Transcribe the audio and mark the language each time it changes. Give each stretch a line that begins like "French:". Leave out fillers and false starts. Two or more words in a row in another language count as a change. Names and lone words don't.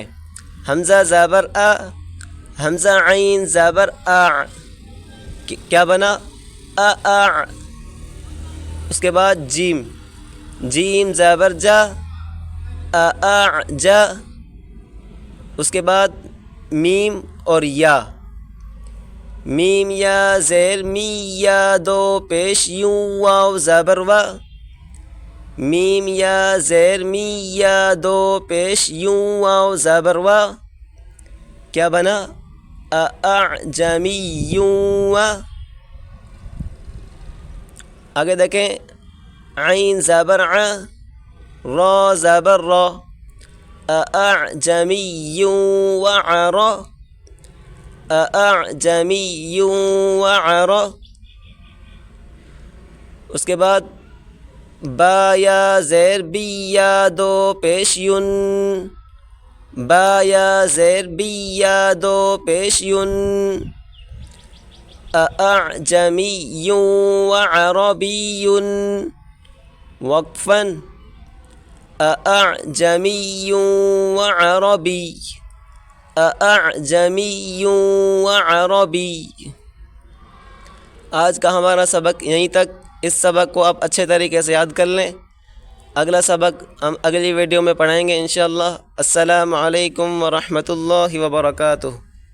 Urdu: حمزہ زبر ا، حمزہ عین زبر ا، کیا بنا؟ ا۔ اس کے بعد جیم، جیم زبر جا، جا۔ اس کے بعد میم اور یا، میم یا زیر می، یا دو پیش یوں، واو زبر وا، میم یا زیر می، یا دو پیش یوں، واو زبر وا، کیا بنا؟ اعجمیوں۔ آگے دیکھیں، عین زبر ع، را زبر را، اعجمی وعر، اعجمی وعر۔ اس کے بعد با یا زیر بی، یا دو پیش یون، با یا زیر بی، یا دو پیش یون،
Arabic: أأعجمي وعربي وقفا أأعجمي وعربي أأعجمي وعربي۔
Urdu: آج کا ہمارا سبق یہیں تک۔ اس سبق کو آپ اچھے طریقے سے یاد کر لیں۔ اگلا سبق ہم اگلی ویڈیو میں پڑھائیں گے انشاءاللہ۔
Arabic: السلام علیکم ورحمۃ اللہ وبرکاتہ۔